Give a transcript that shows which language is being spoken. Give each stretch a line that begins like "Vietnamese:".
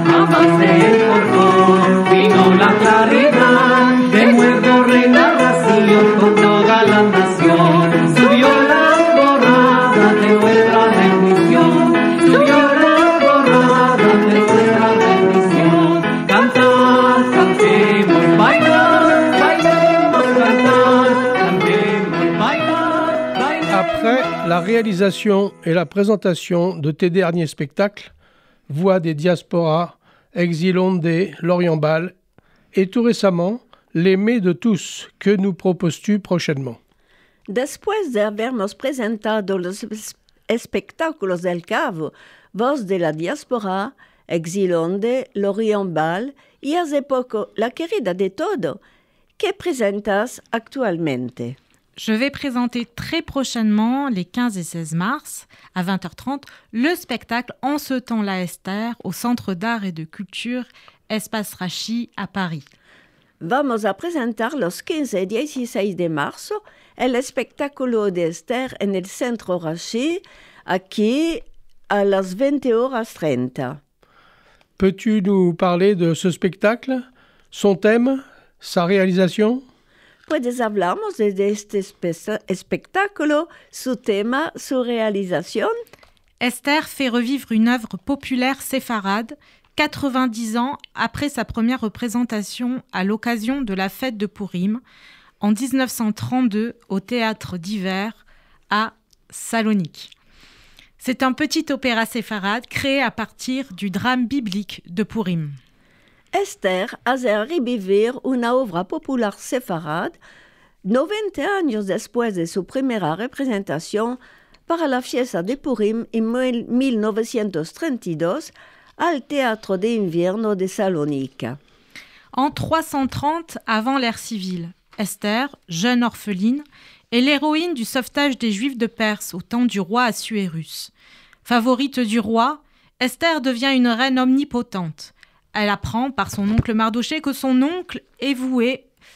Spanish: avance el portón, vino la claridad, de nuevo reina nación con toda la nación, subió la alborada de nuestra bendición, subió la alborada de nuestra bendición, cantar, cantemos, bailar, bailemos, cantar, cantemos, bailar, bailar.
French: Après la réalisation et la présentation de tes derniers spectacles, Voix des diasporas, Exil Ondé, Lorient Bal, et tout récemment, Les Mets de tous, que nous proposes-tu prochainement?
Spanish: Después de habernos presentado los espectáculos del Cabo, Voz de la Diáspora, Exil Ondé, Lorient Bal y hace poco La Querida de Todo, ¿qué presentas actualmente?
French: Je vais présenter très prochainement, les 15 et 16 mars, à 20h30, le spectacle En ce temps-là Esther au Centre d'art et de culture Espace Rachi à Paris.
Spanish: Vamos a presentar los 15 y 16 de marzo el espectáculo de Esther en el Centro Rachi, aquí a las 20h30.
French: Peux-tu nous parler de ce spectacle, son thème, sa réalisation?
Spanish: Puedes hablarnos de este espectáculo, su tema, su realización.
French: Esther fait revivre une œuvre populaire séfarade 90 ans après sa première représentation à l'occasion de la fête de Purim en 1932 au Théâtre d'Hiver à Salonique. C'est un petit opéra séfarade créé à partir du drame biblique de Purim.
Spanish: Esther hace revivir una obra popular sefarad 90 años después de su primera representación para la fiesta de Purim en 1932 al Teatro de Invierno de Salónica.
French: En 330 avant l'ère civile, Esther, jeune orpheline, est l'héroïne du sauvetage des Juifs de Perse au temps du roi Assuérus. Favorite du roi, Esther devient une reine omnipotente. Elle apprend par son oncle Mardochée que son oncle est voué